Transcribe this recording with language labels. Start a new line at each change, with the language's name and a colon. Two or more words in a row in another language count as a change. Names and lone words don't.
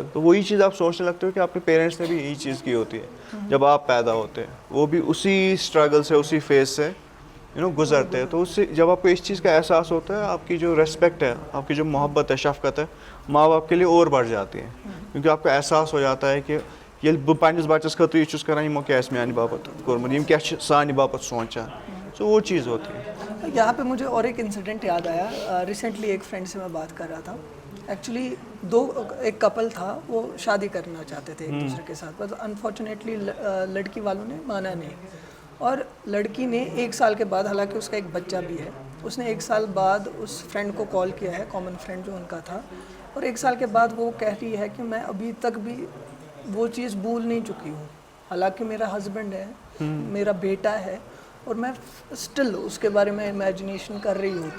Urdu: تو وہی چیز آپ سوچنے لگتے ہو کہ آپ کے پیرنٹس نے بھی یہی چیز کی ہوتی ہے جب آپ پیدا ہوتے ہیں, وہ بھی اسی اسٹرگل سے اسی فیز سے گزرتے ہیں. تو اس سے جب آپ کو اس چیز کا احساس ہوتا ہے, آپ کی جو ریسپیکٹ ہے, آپ کی جو محبت ہے, شفقت ہے ماں باپ کے لیے اور بڑھ جاتی ہے, کیونکہ آپ کو احساس ہو جاتا ہے کہ
Kashmiri: ییٚلہِ بہٕ پنٛنِس بَچَس خٲطرٕ یہِ چھُس کَران یِمو کیٛاہ آسہِ میٛانہِ باپتھ کوٚرمُت, یِم کیٛاہ چھِ سانہِ باپتھ سونٛچان.
Urdu: تو وہ چیز ہوتی ہے. یہاں پہ مجھے اور ایک انسیڈنٹ یاد آیا. ریسنٹلی ایک فرینڈ سے میں بات کر رہا تھا. ایکچولی ایک کپل تھا, وہ شادی کرنا چاہتے تھے ایک دوسرے کے ساتھ, بس انفارچونیٹلی لڑکی والوں نے مانا نہیں. اور لڑکی نے 1 سال کے بعد, حالانکہ اس کا ایک بچہ بھی ہے, اس نے 1 سال بعد اس فرینڈ کو کال کیا ہے,
English: common friend
Urdu: جو ان کا تھا, اور 1 سال کے بعد وہ کہہ رہی ہے کہ میں ابھی تک بھی وہ چیز بھول نہیں چکی ہوں, حالانکہ میرا ہسبینڈ ہے, میرا بیٹا ہے, اور میں اسٹل اس کے بارے میں امیجنیشن کر رہی ہوں,